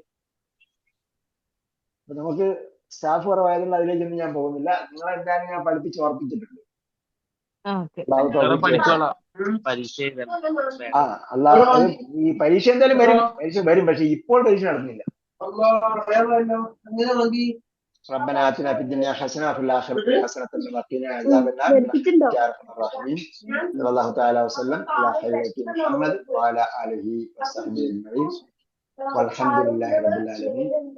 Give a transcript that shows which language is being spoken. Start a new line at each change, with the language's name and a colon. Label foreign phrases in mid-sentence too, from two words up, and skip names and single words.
Malayalam: അപ്പൊ നമുക്ക് സ്റ്റാഫ് കുറവായതുകൊണ്ട് അതിലേക്കൊന്നും ഞാൻ പോകുന്നില്ല. നിങ്ങളെന്തായാലും ഞാൻ പഠിപ്പിച്ച് ഓർപ്പിച്ചിട്ടുണ്ട്. പഠിച്ചോളാം. പരീക്ഷ എഴുതണം. അല്ലാതെ ഈ പരീക്ഷ എന്തായാലും വരും, പരീക്ഷ വരും. പക്ഷെ ഇപ്പോൾ പരീക്ഷ നടത്തുന്നില്ല.
Arabic: ربنا آتنا في الدنيا حسنة وفي الآخرة حسنة وقنا عذاب النار يا أرحم الراحمين. صلى الله تعالى وسلم على خير محمد وعلى آله وصحبه أجمعين والحمد لله رب العالمين.